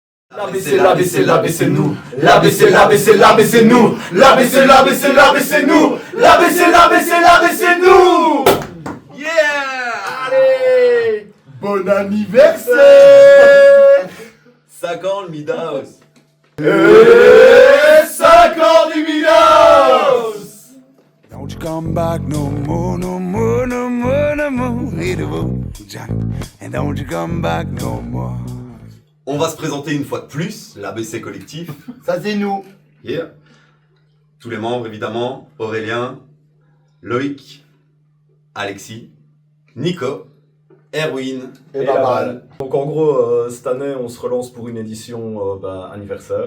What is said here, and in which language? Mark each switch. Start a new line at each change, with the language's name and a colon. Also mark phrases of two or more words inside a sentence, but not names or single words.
French: L'ABC, l'ABC, l'ABC, nous. L'ABC, l'ABC, l'ABC, nous. L'ABC, l'ABC, l'ABC, nous. L'ABC, l'ABC, l'ABC, nous. Yeah! Allez! Bon anniversaire! 5 ans le Midas. 5 ans du Midas!
English: Don't you come back no more, no more, no more, no more. Hit the road, Jack. And don't you come back no more.
French: On va se présenter une fois de plus, l'ABC collectif. Ça c'est nous. Yeah. Tous les membres évidemment, Aurélien, Loïc, Alexis, Nico, Erwin Et Babal. Donc en gros, cette année, on se relance pour une édition anniversaire.